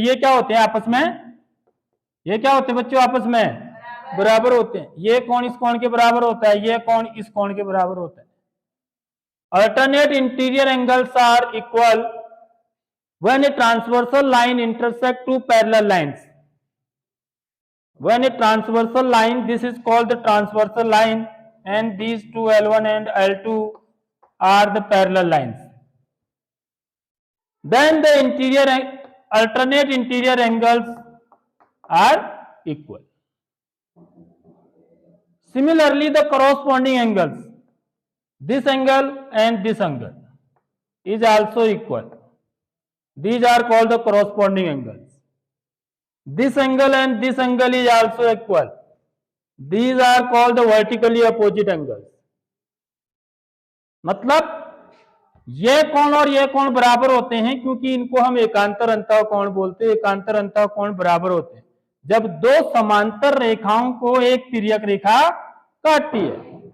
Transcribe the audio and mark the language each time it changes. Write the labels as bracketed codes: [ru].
[hi] तो ये क्या होते हैं आपस में, ये क्या होते हैं बच्चों, आपस में बराबर होते हैं। ये कोण इस कोण के बराबर होता है, ये कोण इस कोण के बराबर होता है। [en] Alternate interior angles are equal when a transversal line intersect two parallel lines. When a transversal line, this is called the transversal line, and these two L1 and L2 are the parallel lines. Then the alternate interior angles are equal. Similarly, the corresponding angles, this angle and this angle, is also equal. These are called the corresponding angles. This angle and this angle is also equal. These are called the vertically opposite angles. [hi] मतलब ये कोण और ये कोण बराबर होते हैं, क्योंकि इनको हम एकांतर अंतः कोण बोलते हैं। एकांतर अंतः कोण बराबर होते हैं जब दो समांतर रेखाओं को एक तिर्यक रेखा काटती है।